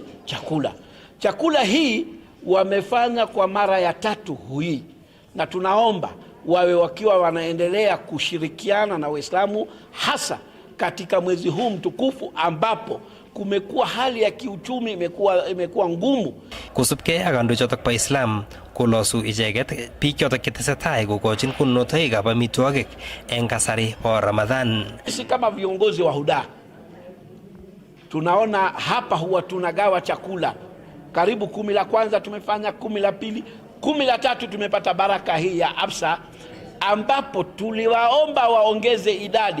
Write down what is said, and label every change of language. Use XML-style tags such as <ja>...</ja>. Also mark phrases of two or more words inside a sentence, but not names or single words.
<sw>Chakula hii wamefanya kwa mara ya 3 hii, na tunaomba wawe wakiwa wanaendelea kushirikiana na Waislamu hasa katika mwezi huu mtukufu ambapo kumekuwa hali ya kiuchumi imekuwa ngumu.</sw> <kln>Kosubkei ak kandoichotok po Islam kolosu icheket biik chotok chetesetai kokochin konunotoikab amitwogik eng kasari po Ramadhan.</kln> <sw>Sisi kama viongozi wa Huda tunaona hapa huwa tunagawa chakula karibu 10 la kwanza tumefanya, 10 la pili, 10 la tatu tumepata baraka hii ya Absa, ambapo tuliwaomba waongeze idadi.</sw>